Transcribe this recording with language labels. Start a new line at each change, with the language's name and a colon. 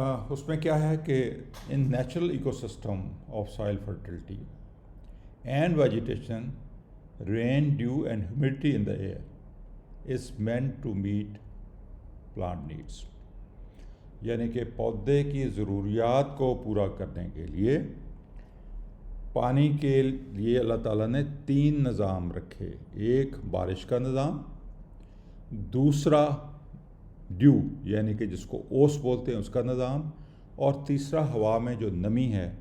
Urdu: اس میں کیا ہے کہ
English: In natural ecosystem of soil fertility and vegetation, rain, dew, and humidity in the air is meant to meet plant needs.
Urdu: یعنی کہ پودے کی ضروریات کو پورا کرنے کے لیے پانی کے لیے اللہ تعالیٰ نے 3 نظام رکھے. ایک بارش کا نظام، دوسرا ڈیو یعنی کہ جس کو اوس بولتے ہیں اس کا نظام، اور تیسرا ہوا میں جو نمی ہے.